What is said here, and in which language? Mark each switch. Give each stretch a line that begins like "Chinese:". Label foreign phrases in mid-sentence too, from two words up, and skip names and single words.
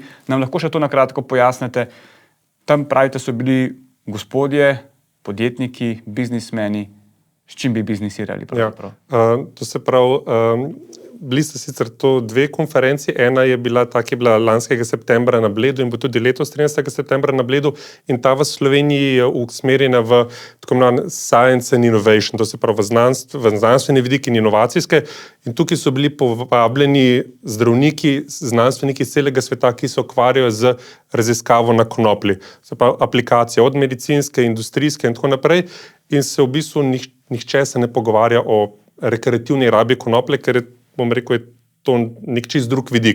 Slovenian: Nam lahko še to na kratko pojasnite? Tam pravite, so bili gospodje, podjetniki, biznismeni. S čim bi biznisirali? To se pravi, bili ste sicer to dve konferenci. Ena je bila lanskega septembra na Bledu in bo tudi letos 13. septembra na Bledu in ta v Sloveniji je usmerjena v tako imenovan
English: science and innovation,
Slovenian: to se pravi v znanstveni vidik in inovacijske. In tukaj so bili povabljeni zdravniki, znanstveniki iz celega sveta, ki se ukvarjajo z raziskavo na konoplji. Se pravi, aplikacije od medicinske, industrijske in tako naprej. In se v bistvu nihče se ne pogovarja o rekreativni rabi konoplje, ker je, bom rekel, je to nek čist drug vidik.